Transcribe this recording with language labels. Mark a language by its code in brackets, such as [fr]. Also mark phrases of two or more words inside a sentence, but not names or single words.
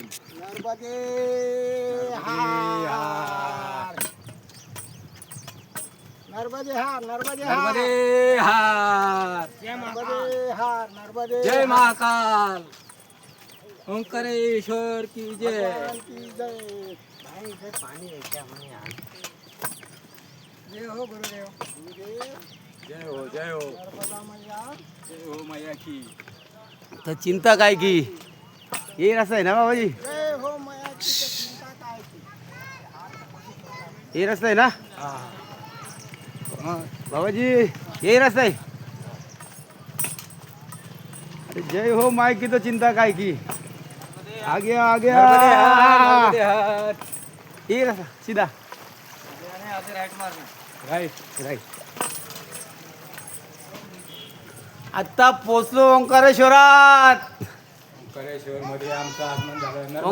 [hi] नर्मदे हार. नर्मदे हार. नर्मदे हार. नर्मदे हार. नर्मदे हार. नर्मदे जय महाकाल. ओंकारेश्वर की जय. भगवान की जय. जय हो गुरुदेव. गुरुदेव. जय हो जय हो नर्मदा मैया. जय हो मैया की. [mr] तर चिंता काय की हे रस्ता आहे ना बाबाजी. [hi] जय हो मैया की. [mr] तर चिंता काय की. हे रस्ता आहे ना बाबाजी. हे रस्ता आहे. [hi] अरे जय हो माय की तो [mr] चिंता काय की. [hi] आगे आगे नर्मदे हार. [mr] हे रस्ता सीधा राईट राईट. आता पोचलो ओंकारेश्वरात. ओंकारेश्वर मध्ये आमचं आगमन झालं. नर्मदे